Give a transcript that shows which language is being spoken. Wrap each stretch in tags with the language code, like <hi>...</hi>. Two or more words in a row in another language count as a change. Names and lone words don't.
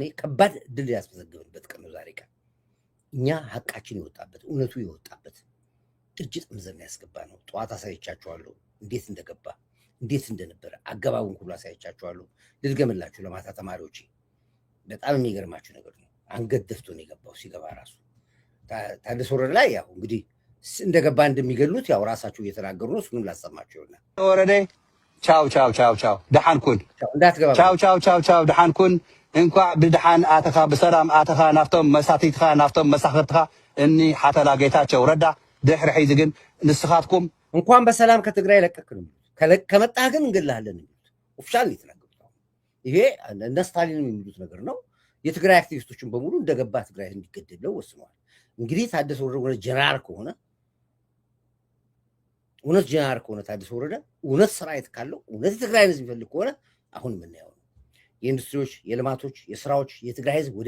<am>ከባድ ድል ያስመዘገብንበት ቀን ነው ዛሬ ቀን እኛ ሐቃችን ይወጣበት እውነቱ ይወጣበት ድርጅት ምዘና ያስገባ ነው ጧት አሳይቻችኋለሁ እንዴት እንደገባ እንዴት እንደነበረ አገባቡን ሁሉ አሳይቻችኋለሁ ልድገምላችሁ ለማታ ተማሪዎች በጣም የሚገርማችሁ ነገር ነው አንገት ደፍቶ ነው የገባው ሲገባ ራሱ ታደሰ ወረደ ላይ ያው እንግዲህ እንደገባ እንደሚገሉት ያው ራሳቸው እየተናገሩ ነው እሱንም ላሰማችሁ ይሆናል</am> <ti>ወረደ ቻው ደሓን ኩን</ti> <am>እንዳትገባ</am> <ti>ቻው ደሓን ኩን እንኳ ብድሓን አተኻ በሰላም አተኻ ናፍቶም መሳቲትኻ ናፍቶም መሳኽርትኻ እኒ ሓተላ ጌታቸው ረዳ ድሕሪ ሒዚ ግን ንስኻትኩም</ti> <am>እንኳን በሰላም ከትግራይ ለቀቅ ነው ከመጣህ ግን እንገላለን ኦፊሻል የተናገሩት ይሄ እነ ስታሊን የሚሉት ነገር ነው የትግራይ አክቲቪስቶችን በሙሉ እንደገባ ትግራይ እንዲገደለው ወስነዋል እንግዲህ ታደሰ ወረደ እውነት ጀነራል ከሆነ እውነት ጀነራል ከሆነ ታደሰ ወረደ እውነት ሰራዊት ካለው እውነት የትግራይ ህዝብ የሚፈልግ ከሆነ አሁን የምናየው ነው። የኢንዱስትሪዎች፣ የልማቶች፣ የስራዎች የትግራይ ህዝብ ወደ</am>